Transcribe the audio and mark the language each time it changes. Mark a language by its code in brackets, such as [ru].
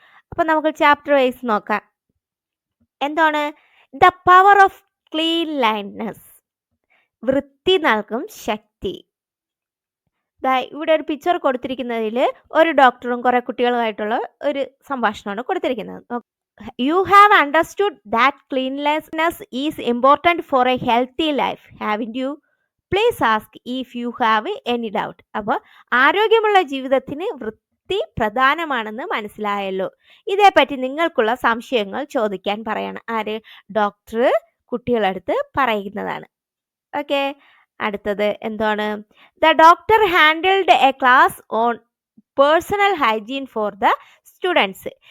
[ml] അപ്പോൾ നമുക്ക് chapter wise നോക്കാം. എന്താണ്? [en] the power of cleanliness, [ml] വൃത്തി നൽകും ശക്തി. ഇവിടെ ഒരു പിക്ചർ കൊടുത്തിരിക്കുന്നതിൽ ഒരു ഡോക്ടറും കുറെ കുട്ടികളുമായിട്ടുള്ള ഒരു സംഭാഷണമാണ് കൊടുത്തിരിക്കുന്നത്. [en] You have understood that cleanliness is important for a healthy life, haven't you? Please ask if you have any doubt. [ml] അപ്പോൾ ആരോഗ്യമുള്ള ജീവിതത്തിന് വൃത്തി പ്രധാനമാണെന്ന് മനസ്സിലായല്ലോ. ഇതേപ്പറ്റി നിങ്ങൾക്കുള്ള സംശയങ്ങൾ ചോദിക്കാൻ പറയണം. ആര്? ഡോക്ടർ കുട്ടികളടുത്ത് പറയുന്നതാണ്. ഓക്കെ, അടുത്തത് എന്താണ്? [en] The doctor handled a class on personal hygiene for the students.